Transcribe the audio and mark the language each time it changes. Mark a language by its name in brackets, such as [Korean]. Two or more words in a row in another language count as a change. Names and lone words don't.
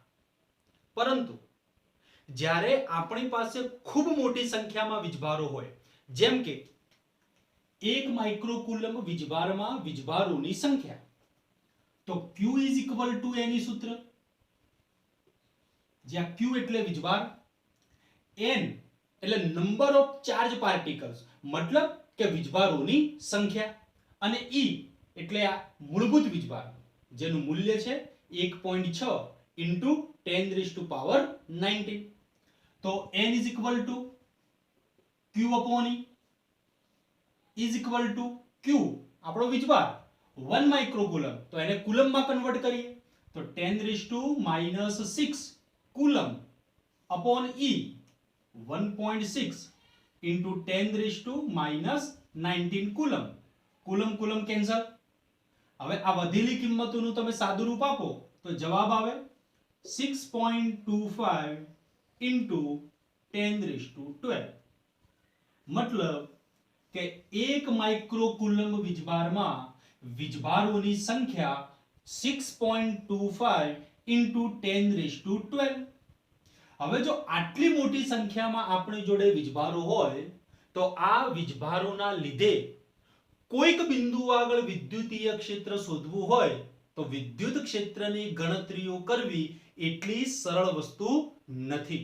[Gujarati] પરંતુ જ્યારે આપણી પાસે ખૂબ મોટી સંખ્યામાં વીજભારો હોય, જેમ કે 1 માઇક્રોકુલમ વીજભારમાં વીજભારોની સંખ્યા, તો [English] Q is equal to [Gujarati] એની સૂત્ર, જ્યાં Q એટલે વીજભાર, N એટલે [English] number of charge particles [Gujarati] મતલબ કે વીજભારોની સંખ્યા, અને E એટલે આ મૂળભૂત વીજભાર જેનું મૂલ્ય છે 1.6 [English] into 10 raised to power 19. તો N is equal to Q upon E is equal to Q [Gujarati] આપણો વીજભાર [English] 1 માઇક્રોકુલમ, [Gujarati] તો એને કુલમમાં કન્વર્ટ કરીએ તો [English] 10 raised to -6 કુલમ upon E 1.6 into 10 raised to -19 કુલમ. [Gujarati] કુલમ કુલમ કેન્સલ. હવે આ વધેલી કિંમતોનું તમે સાદુરૂપ આપો તો જવાબ આવે 6.25 [English] into 10 raised to 12. [Gujarati] મતલબ કે 1 માઇક્રોકુલમ વીજભારમાં વીજભારોની સંખ્યા 6.25 [English] into 10 raised to 12. [Gujarati] હવે જો આટલી મોટી સંખ્યામાં આપણી જોડે વીજભારો હોય તો આ વીજભારોના લીધે કોઈક બિંદુ આગળ વિદ્યુતીય ક્ષેત્ર શોધવું હોય તો વિદ્યુત ક્ષેત્રની ગણતરીઓ કરવી એટલી સરળ વસ્તુ નથી.